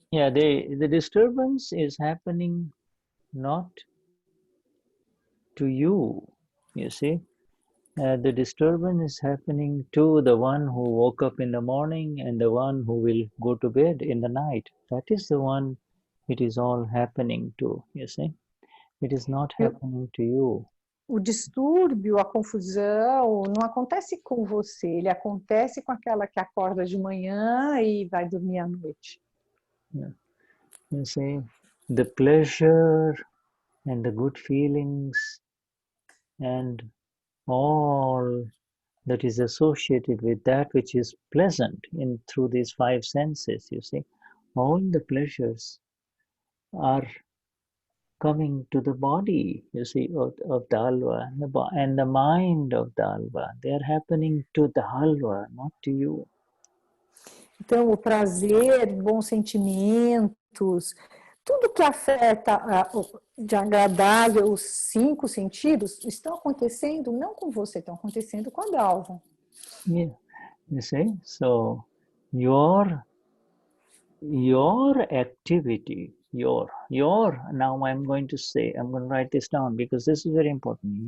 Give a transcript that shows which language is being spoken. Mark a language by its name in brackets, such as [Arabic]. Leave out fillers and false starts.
[English] Yeah, the disturbance is happening not to you, you see. The disturbance is happening to the one who woke up in the morning and the one who will go to bed in the night. That is the one it is all happening to, you see. It is not happening to you. [Portuguese] O distúrbio, a confusão, não acontece com você, ele acontece com aquela que acorda de manhã e vai dormir à noite. [English] Yeah. You see, the pleasure and the good feelings and all that is associated with that which is pleasant in through these five senses, you see, all the pleasures are coming to the body, you see, of the halwa and the mind of the halwa. They are happening to the halwa, not to you. [Portuguese] Então, o prazer, bons sentimentos, tudo que afeta de agradável os 5 sentidos, estão acontecendo não com você, estão acontecendo com a Dalva. [English] Yeah, you see, so your activity, now I'm going to write this down because this is very important.